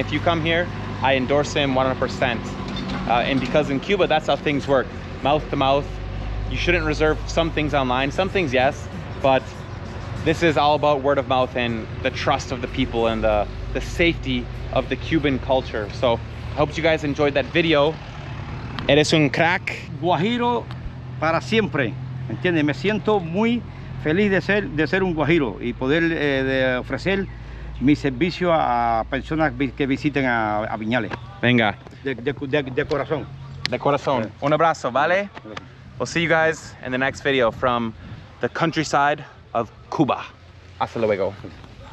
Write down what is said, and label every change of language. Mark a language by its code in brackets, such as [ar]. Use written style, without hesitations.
[en] If you come here, I endorse him 100%. And because in Cuba, that's how things work, mouth to mouth. You shouldn't reserve some things online, some things yes, but this is all about word of mouth and the trust of the people and the safety of the Cuban culture. So I hope you guys enjoyed that video. [es] Eres un crack. Guajiro para siempre, ¿entiendes? Me siento muy feliz de ser un guajiro y poder de ofrecer mi servicio a personas que visiten a Vinales. Venga. De corazón. De corazón. Un abrazo, ¿vale? [en] We'll see you guys in the next video from the countryside of Cuba. [es] Hasta luego.